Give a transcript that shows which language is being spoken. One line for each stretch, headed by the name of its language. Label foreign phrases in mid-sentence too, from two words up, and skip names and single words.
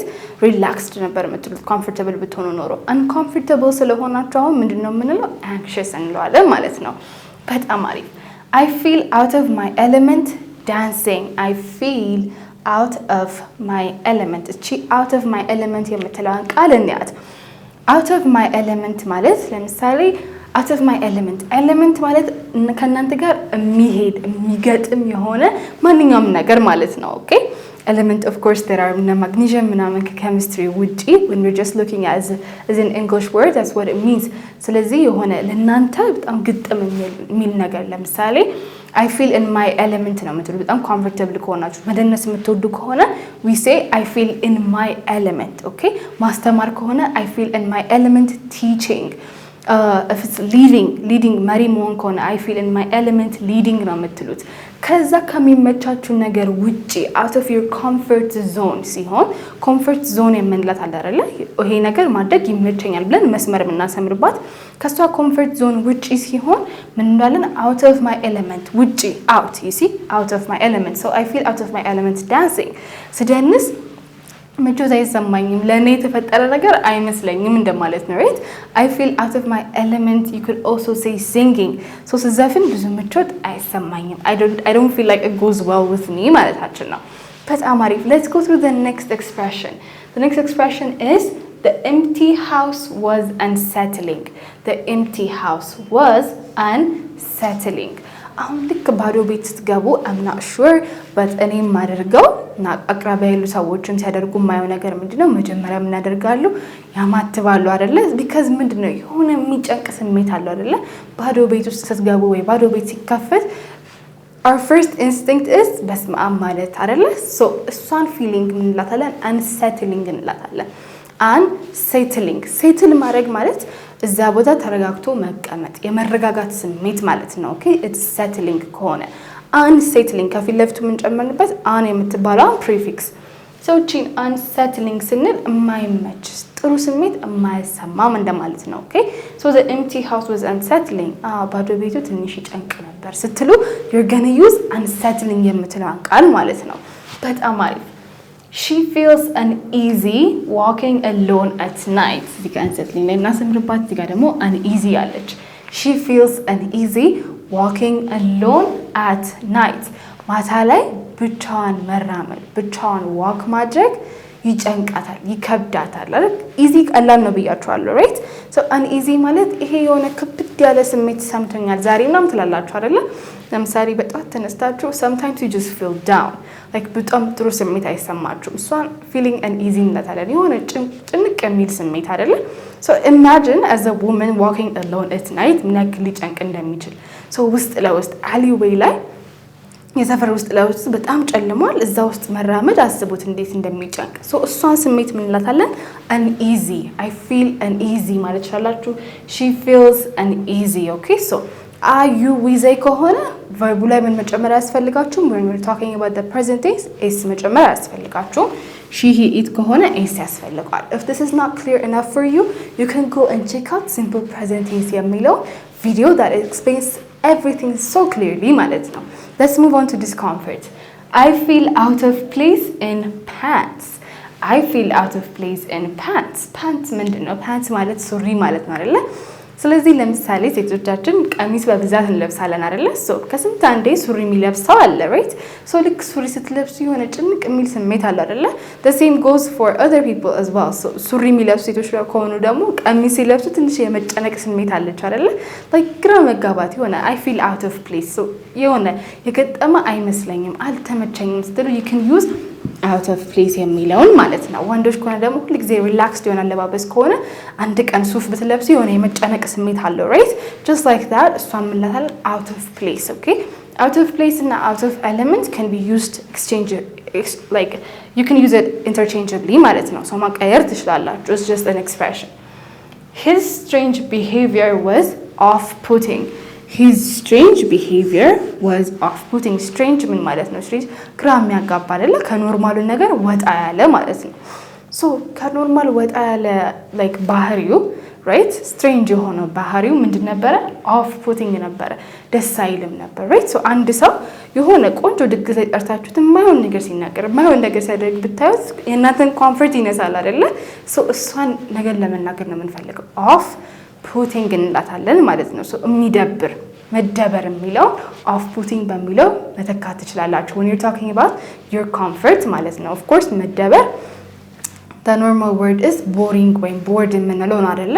Amharic: relaxed ነበር የምትሉት comfortable ብትሆኑ ኖሮ። uncomfortable ስለሆናችሁ አሁን ምንድነው የምንለው?
English: anxious
Amharic: እንለዋለን ማለት ነው። በጣም አሪፍ።
English: I feel out of my element dancing. I feel out of my element. እቺ out of my element
Amharic: የምትለውን ቃል እንያት።
English: out of my element
Amharic: ማለት ለምሳሌ
English: out of my element
Amharic: ማለት ከእናንተ ጋር የሚሄድ የሚገጥም የሆነ ማንኛውም ነገር ማለት ነው።
English: ኦኬ element of course there are magnesium
Amharic: ምናምን ከኬሚስትሪ ውጪ
English: when we're just looking at as an English word that's what it means።
Amharic: ስለዚህ የሆነ ለእናንተ በጣም ግጥም የሚል ነገር ለምሳሌ
English: I feel in my element
Amharic: ነው የምትሉ በጣም comfortable ከሆናችሁ መደነስ የምትወዱ ከሆነ
English: we say I feel in my element።
Amharic: ኦኬ ማስተማር ከሆነ
English: I feel in my element teaching. if it's leading
Amharic: መሪ መሆን ከሆነ
English: I feel in my element leading
Amharic: ነው የምትሉት። ከዛ ከሚመቻችሁ ነገር ውጪ
English: out of your comfort zone ሲሆን comfort zone
Amharic: የምንላት አለ አይደለ? ይሄ ነገር ማድረግ ይመቸኛል ብለን መስመር የምናሰምርባት ከሷ comfort zone ውጪ ሲሆን ምን እንላለን?
English: out of my element ውጪ out you see out of my element. so I feel out of my element dancing.
Amharic: ስደንስ ምቾት አይሰማኝም፣ ለኔ የተፈጠረ ነገር አይመስለኝም እንደማለት ነው። right?
English: I feel out of my element. you could also say singing. so
Amharic: ስዘፍን ብዙ ምቾት አይሰማኝም፣
English: I don't feel like it goes well with me
Amharic: ማለታችን ነው። በጣም አሪፍ።
English: let's go through the next expression. the next expression is the empty house was unsettling. the empty house was unsettling.
Amharic: አሁን ልክ ባዶ ቤት ስትገቡ
English: I'm not sure but
Amharic: እኔ የማደርገው እና አቅራቢያ ያሉ ሰዎችን ሲያደርጉ የማየው ነገር ምንድነው? መጀመሪያ ምን ያደርጋሉ? ያማትባሉ አይደለ? because ምንድነው የሆነ የሚጨንቅ ስሜት አለው አይደለ? ባዶ ቤት ውስጥ ስትገቡ ወይ ባዶ ቤት ሲከፈት
English: our first instinct is
Amharic: በስመ አብ ማለት አይደለ? so እሷን feeling ምን እንላታለን? unsettling እንላታለን። unsettling settle ማድረግ ማለት እዛ ቦታ ተረጋግቶ መቀመጥ የመረጋጋት ስሜት ማለት ነው። ኦኬ
English: it's settling
Amharic: ከሆነ unsettling ከፊት ለፊቱ የምንጨምርበት an የምትባለው ፕሪፊክስ so ቺን unsettling ስንል የማይመች ጥሩ ስሜት የማይሰማም እንደማለት ነው። ኦኬ
English: so the empty house was unsettling.
Amharic: ባዶ ቤቱ ትንሽ ይጨንቅ ነበር ስትሉ
English: you're going to use unsettling
Amharic: የምትለውን ቃል ማለት ነው። በጣም አሪፍ።
English: she feels uneasy walking alone at night.
Amharic: እዚህ ጋር unsettling ላይ እናስምርባት። እዚህ ጋር ደግሞ uneasy አለች።
English: she feels uneasy walking alone at night.
Amharic: ማታ ላይ ብቻዋን መራመድ ብቻዋን walk ማድረግ ይጨንቃታል፣ ይከብዳታል አይደል? easy ቀላል ነው ብያችኋለሁ right? so uneasy ማለት ይሄ የሆነ ክብድ ያለ ስሜት ሰምቶኛል ዛሬ ምናምን ትላላችሁ አይደለ? ለምሳሌ በጣም ተነስታችሁ
English: sometimes you just feel down like
Amharic: በጣም ጥሩ ስሜት አይሰማችሁም። እሷን
English: feeling uneasy
Amharic: እንላታለን። የሆነ ጭንቅ የሚል ስሜት አይደለ?
English: so imagine as a woman walking alone at night
Amharic: ምን ያክል ሊጨንቅ እንደሚችል። so ውስጥ ለውስጥ alleyway ላይ የሰፈር ውስጥ ለውስጥ በጣም ጨልሟል፣ እዛ ውስጥ መራመድ አስቡት እንዴት እንደሚጨንቅ። so እሷን ስሜት ምን እንላታለን?
English: uneasy. I feel uneasy
Amharic: ማለት ይችላልችሁ።
English: she feels uneasy. okay so are you with
Amharic: ከሆነ verb ላይ ምን መጨመር ያስፈልጋችሁ?
English: when we're talking about the present tense is
Amharic: መጨመር ያስፈልጋችሁ።
English: she he it ከሆነ is ያስፈልጋል። if this is not clear enough for you you can go and check out simple present tense የሚለው video that explains everything so clearly
Amharic: ማለት ነው።
English: let's move on to discomfort. I feel out of place in pants. I feel out of place in pants.
Amharic: pants ምንድን ነው? pants ማለት ሱሪ ማለት ነው አይደለ? ስለዚህ ለምሳሌ ሴቶቻችን ቀሚስ በብዛት እንለብሳለን አይደለ? ሶ ከስንት አንዴ ሱሪ የሚለብሰው አለ ራይት? ሶ ልክ ሱሪ ስትለብሱ የሆነ ጭንቅ የሚል ስሜት አለ አይደለ?
English: the same goes for other people as well.
Amharic: so ሱሪ የሚለብሱ ሴቶች ከሆኑ ደግሞ ቀሚስ ሲለብሱ ትንሽ የመጨነቅ ስሜት አለች አይደለ? like ግራ መጋባት የሆነ
English: I feel out of place.
Amharic: so የሆነ የገጠመ አይመስለኝም አልተመቸኝም ስትሉ
English: you can use out of place
Amharic: የሚለውን ማለት ነው። ወንዶች ከሆነ ደግሞ ሁሉ ጊዜ ሪላክስድ የሆነ አለባበስ ከሆነ አንድ ቀን ሱፍ ብትለብሱ የሆነ የመጨነቅ ስሜት አለው right?
English: just like that
Amharic: እሷን ምንላታል
English: out of place. okay? out of place እና out of element can be used like you can use it interchangeably
Amharic: ማለት ነው።
English: so
Amharic: ማቀየር ትችላላችሁ.
English: it's just an expression. his strange behavior was off-putting. his strange behavior was off-putting.
Amharic: strange ምን ማለት ነው? strange ግራ የሚያጋባ አይደለ? ከኖርማሉ ነገር ወጣ ያለ ማለት ነው። ሶ ከኖርማል ወጣ ያለ like ባህሪው right? strange የሆነው ባህሪው ምንድን ነበረ? off-putting ነበረ። ደስ አይልም ነበር right? so አንድ ሰው የሆነ ቆንጆ ድግስ ላይ ጠርታችሁት የማይሆን ነገር ሲናገር የማይሆን ነገር ሲያደርግ ብታዩት የእናንተን ኮምፎርት ይነሳል አይደለ? ሶ እሷን ነገር ለመናገር ነው የምንፈልገው off-putting እንላታለን ማለት ነው። ሶ የሚደብር መደበር የሚለው off-putting በሚለው መተካት ትችላላችሁ
English: when you're talking about your comfort
Amharic: ማለት ነው።
English: of course
Amharic: መደበር
English: the normal word is boring
Amharic: ወይም bored የምንለው ነው አይደለ?